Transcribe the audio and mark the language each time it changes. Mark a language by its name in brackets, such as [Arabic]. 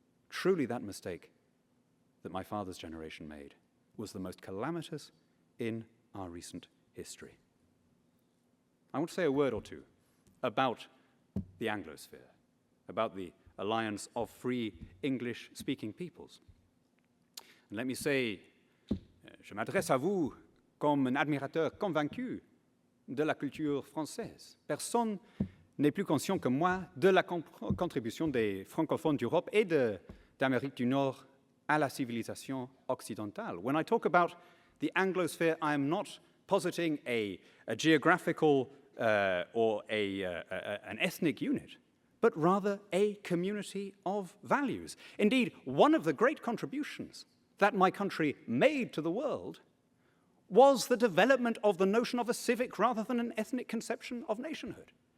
[English] Truly, that mistake that my father's generation made was the most calamitous in our recent history. I want to say a word or two about the Anglosphere, about the alliance of free English-speaking peoples. And let me say, [French] je m'adresse à vous comme un admirateur convaincu de la culture française. Personne n'est plus conscient que moi de la contribution des francophones d'Europe et d'Amérique du Nord à la civilisation occidentale. [English] When I talk about the Anglosphere, I am not positing a geographical or an ethnic unit, but rather a community of values. Indeed, one of the great contributions that my country made to the world was the development of the notion of a civic rather than an ethnic conception of nationhood.